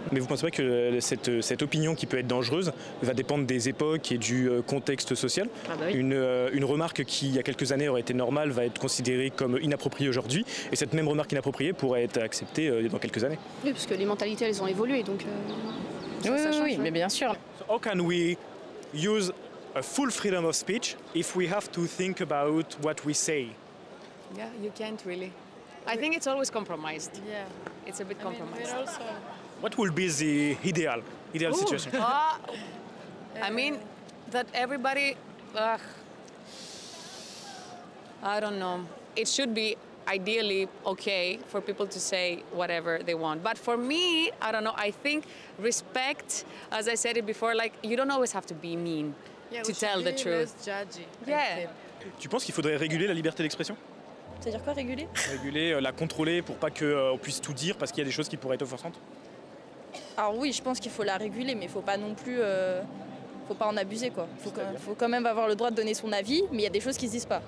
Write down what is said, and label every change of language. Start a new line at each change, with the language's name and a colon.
French: Mais vous pensez pas que cette opinion qui peut être dangereuse va dépendre des époques et du contexte social? Oui. Une remarque qui, il y a quelques années, aurait été normale va être considérée comme inappropriée aujourd'hui, et cette même remarque inappropriée pourrait être acceptée dans quelques années. Oui, parce que les mentalités, elles ont évolué, donc ça change. Oui, mais bien sûr.
English: So how can we use a full freedom of speech if we have to think about what we say? Yeah, you can't really. I think it's always compromised. Yeah. It's a bit compromised. What will be the ideal situation? I mean, that everybody, I don't know. It should be ideally okay for people to say whatever they want. But for me, I don't know, I think respect, as I said it before, like you don't always have to be mean to tell the truth. Yeah.
French: Tu penses qu'il faudrait réguler la liberté d'expression? C'est-à-dire quoi, réguler? Réguler, la contrôler pour pas qu'on puisse tout dire parce qu'il y a des choses qui pourraient être offensantes? Alors oui, je pense qu'il faut la réguler, mais il faut pas non plus... faut pas en abuser, quoi. Faut quand même avoir le droit de donner son avis, mais il y a des choses qui se disent pas.